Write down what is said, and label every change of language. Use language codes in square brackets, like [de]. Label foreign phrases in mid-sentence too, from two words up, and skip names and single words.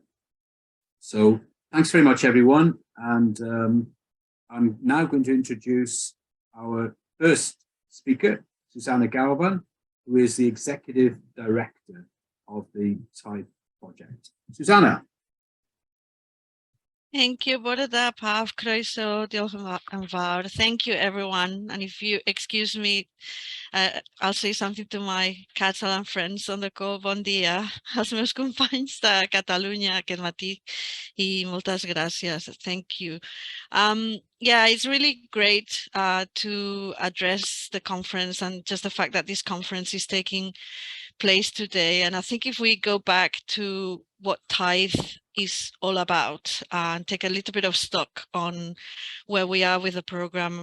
[en] So thanks very much, everyone. And I'm now going to introduce our first speaker, Susanna Galvan, who is the Executive Director of the Taith project. Susanna. Thank you, [cy] bore da pawb, croeso, diolch yn fawr. [en] Thank you, everyone. And if you excuse me, I'll say something to my Catalan friends on the call. [ca] Bon dia, als meus companys de Catalunya aquest matí, i moltes gràcies. [en] Thank you. Yeah, it's really great to address the conference and just the fact that this conference is taking place today. And I think if we go back to what Taith is all about and take a little bit of stock on where we are with the program.